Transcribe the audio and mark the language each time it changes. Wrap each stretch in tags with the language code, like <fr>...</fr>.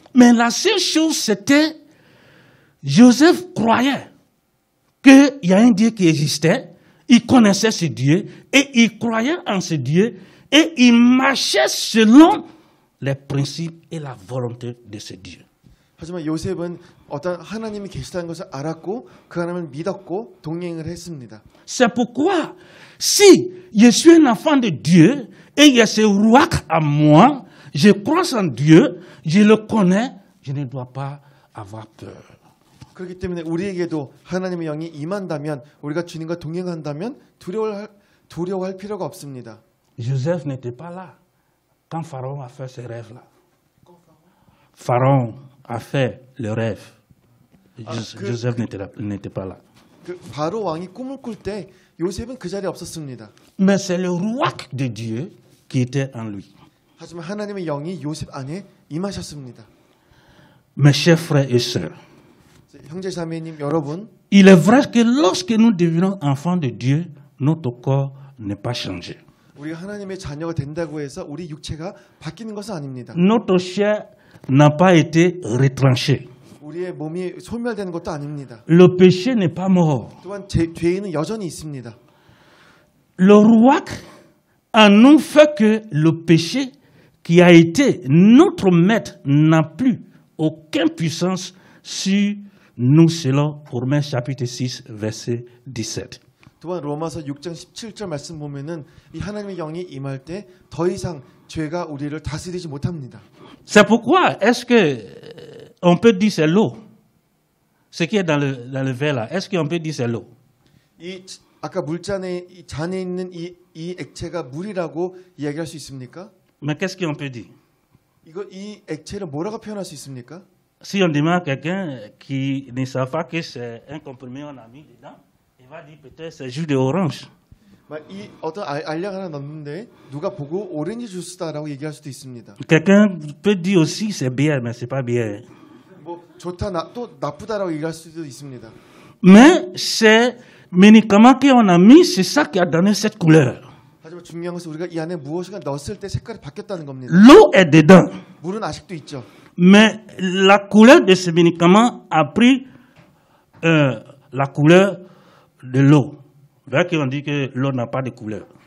<fr>Mais la seule chose c'était Joseph croyait qu'il y a un Dieu qui existait, il connaissait ce Dieu et il croyait en ce Dieu et il marchait selon les principes et la volonté de ce Dieu.</fr> <ko>하지만 요셉은 어떤 하나님이 계시다는 것을 알았고 그 하나님을 믿었고 동행을 했습니다.</ko> <fr>C'est pourquoi si je suis un enfant de Dieu et il y a ce Ruach à moi, je crois en Dieu, je le connais, je ne dois pas avoir peur.</fr> <ko>그렇기 때문에 우리에게도 하나님의 영이 임한다면 우리가 주님과 동행한다면 두려워할 필요가 없습니다.</ko> <fr>Joseph n'était pas là quand Pharaon a fait ce rêve-là. Pharaon a fait le rêve. Joseph n'était pas là.</fr> <ko>그 바로 왕이 꿈을 꿀 때 요셉은 그 자리에 없었습니다.</ko> <fr>Mais c'est le Ruach de Dieu qui était en lui.</fr> <ko>하지만 하나님의 영이 요셉 안에 임하셨습니다.</ko> <fr>Mes chers frères et sœurs,</fr> <ko>형제 자매님 여러분,</ko> <fr>il est vrai que lorsque nous devenons enfants de Dieu, notre corps n'est pas changé.</fr> <ko>우리가 하나님의 자녀가 된다고 해서 우리 육체가 바뀌는 것은 아닙니다.</ko> <fr>Notre chair n'a pas été retranchée.</fr> <ko>우리의 몸이 소멸되는 것도 아닙니다.</ko> <fr>Le péché n'est pas mort.</fr> <ko>또한 죄인은 여전히 있습니다.</ko> <fr>Le Ruach a nous fait que le péché qui a été notre maître n'a plus aucune puissance sur nous selon Romains chapitre 6 verset 17.</fr> <ko>또한 로마서 6장 17절 말씀 보면은 이 하나님의 영이 임할 때 더 이상 죄가 우리를 다스리지 못합니다.</ko> <fr>C'est pourquoi est-ce que on peut dire c'est l'eau? Ce qui est dans le verre là, est-ce qu'on peut dire c'est l'eau?</fr> <ko>이 아까 물잔에 이 잔에 있는 이 액체가 물이라고 이야기할 수 있습니까?</ko> <fr>Mais qu'est-ce qu'on peut dire?</fr> <ko>이 액체를 뭐라고 표현할 수 있습니까?</ko> <fr>Si on demande à quelqu'un qui ne sait pas que c'est un comprimé on a mis dedans, il va dire peut-être c'est jus d'orange.</fr> <ko>이 어떤 알약 하나 넣는데 누가 보고 오렌지 주스다라고 얘기할 수도 있습니다.</ko> <fr>Quelqu'un peut dire aussi c'est bière, mais c'est pas bière.</fr> <ko>뭐 좋다 또 나쁘다라고 얘기할 수도 있습니다.</ko> <fr>Mais c'est médicament qu'on a mis, c'est ça qui a donné cette couleur.</fr> <ko>하지만 중요한 것은 우리가 이 안에 무엇인가 넣었을 때 색깔이 바뀌었다는 겁니다.</ko> <fr>L'eau est dedans,</fr> <ko>물은 아직도 있죠.</ko> <fr>mais la couleur de ce médicament a pris la couleur de l'eau. Là qu'on dit que l'eau n'a pas de couleur.</fr>